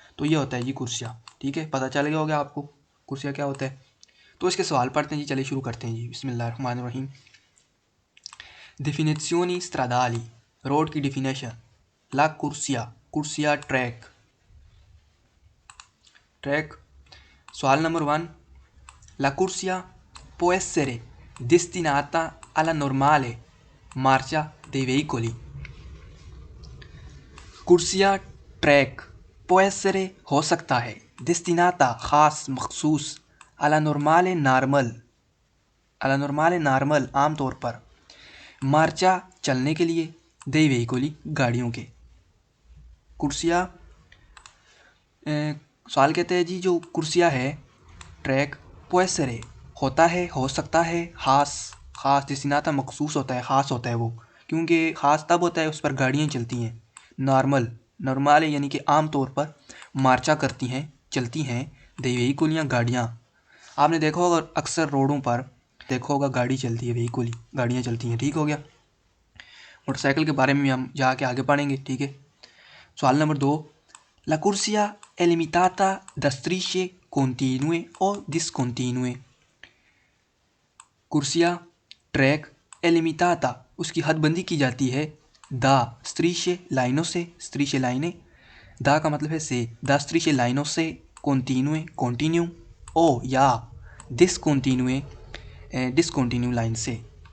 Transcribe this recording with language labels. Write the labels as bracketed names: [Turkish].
[Hindi] तो ये होता है जी कुर्सिया, ठीक है। पता चल गया होगा आपको कुर्सिया क्या होता है। तो इसके सवाल पढ़ते हैं जी, चलिए शुरू करते हैं जी। [Arabic] बिस्मिल्लाहिर्रहमानिर्रहीम। [Italian] Definizioni stradali, [Hindi] रोड की डिफिनेशन। ला कुर्सिया, कुर्सिया ट्रैक, ट्रैक। सवाल number 1, [Italian] la corsia può essere destinata alla normale marcia dei veicoli। [Hindi] कुर्सिया ट्रैक [Italian] può essere [Hindi] हो सकता है, [Italian] destinata [Hindi] खास मखसूस, [Italian] alla normale [Hindi] normal, alla normale normal आम तौर पर, मार्चा चलने के लिए, दे वेहिकोली गाड़ियों के। कुर्सिया सवाल कहते हैं जी, जो कुर्सिया है ट्रैक, पोएसरे होता है, हो सकता है, खास, खास डिस्टिनाता मखसूस होता है, ख़ास होता है वो, क्योंकि ख़ास तब होता है उस पर गाड़ियाँ चलती हैं। नॉर्मल, नॉर्मल यानी कि आम तौर पर मार्चा करती हैं, चलती हैं, दे वेहिकुलियाँ गाड़ियाँ। आपने देखा होगा अक्सर रोडों पर देखा होगा गाड़ी चलती है, वेहिकुली गाड़ियाँ चलती हैं, ठीक हो गया। मोटरसाइकिल के बारे में हम जाके आगे पढ़ेंगे, ठीक है। सवाल number 2, [Italian] La corsia è limitata da strisce continue o discontinue। [Hindi] कुर्सिया ट्रैक [Italian] è limitata [Hindi] उसकी हदबंदी की जाती है, दा [Italian] strisce [Hindi] लाइनों से, strisce लाइनें, दा का मतलब है से, दा strisce लाइनों से, [Italian] continue [Hindi] कंटिन्यू, ओ या [Italian] discontinue [Hindi] डिसकंटिन्यू लाइन से।